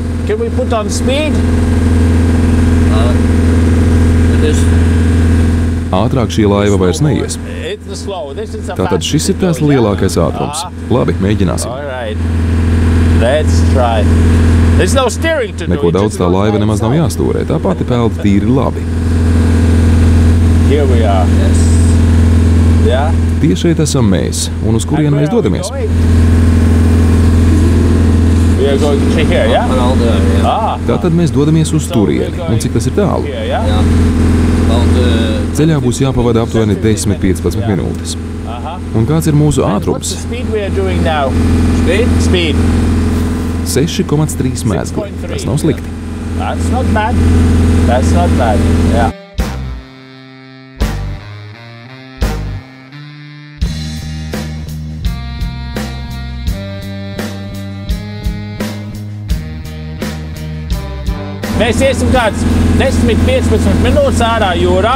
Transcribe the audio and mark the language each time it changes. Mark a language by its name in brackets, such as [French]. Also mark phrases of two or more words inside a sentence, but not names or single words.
[Latvian] Ātrāk šī laiva vairs neies. Tātad šis ir tās lielākais ātrums. Labi, mēģināsim. Neko daudz tā laiva nemaz nav jāstūrē, tā pati pelda tīri labi. [English] Here we are. Yes. Yeah. [Latvian] Tieši šeit esam mēs, un uz kurienu mēs dodamies? [English] We are going to here, yeah? [Latvian] Tātad mēs dodamies uz turieni, un cik tas ir tālu? Ceļā būs jāpavada aptuveni 10–15 minūtes. Un kāds ir mūsu ātrums? 6,3 mēzgli. Tas nav slikti. [English] That's not bad. That's not bad. Yeah. [Latvian] Mēs iesim kāds 10–15 minūtes ārā jūrā.